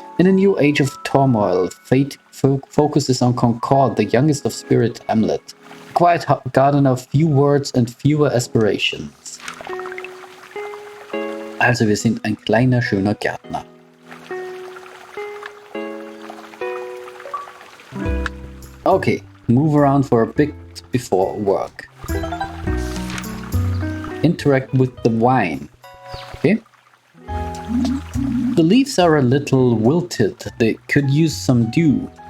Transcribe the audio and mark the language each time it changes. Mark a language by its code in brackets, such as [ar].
[en] In a new age of turmoil, fate focuses on Concord, the youngest of Spirit Hamlet. A quiet garden of few words and fewer aspirations. [de] Also, wir sind ein kleiner, schöner Gärtner. [en] Okay, move around for a bit before work. Interact with the vine. Okay. The leaves are a little wilted. They could use some dew.